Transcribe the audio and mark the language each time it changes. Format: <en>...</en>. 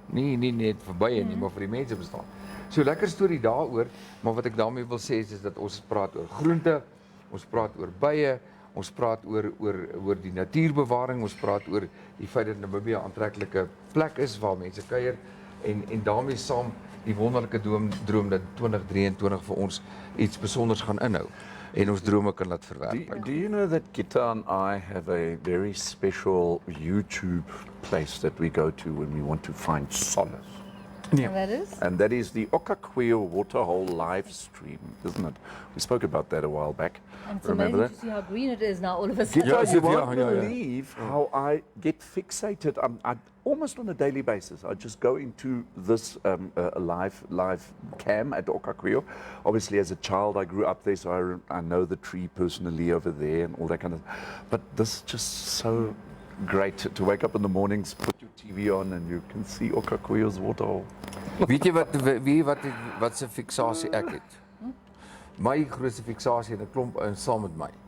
<af>Nie net vir bye nie, maar vir die mense bestaan. So lekker storie daaroor, maar wat ek daarmee wil sê is dat ons praat oor groente, ons praat oor bye, ons praat oor die natuurbewaring, ons praat oor die feit dat Namibia 'n aantreklike plek is waar mense kuier en daarmee saam die wonderlike droom dat 2023 vir ons iets besonders gaan inhou. En ons drome kan laat verwerk.</af> <en>Do you know that Gitta and I have a very special YouTube place that we go to when we want to find solace? Yeah. That is? And that is the Okakweo Waterhole live stream, isn't it? We spoke about that a while back. And it's Remember amazing that? to see how green it is now all of a sudden. Gitta, you won't believe how I get fixated. I almost on a daily basis. I just go into this live cam at Okakweo. Obviously, as a child, I grew up there, so I know the tree personally over there and all that kind of. But this is just so great to wake up in the mornings, put your TV on, and you can see Okakweo's waterhole.</en> <af>Weet jy wat se fiksasie ek het? my grootste fiksasie en 'n klomp ouens saam met my.</af>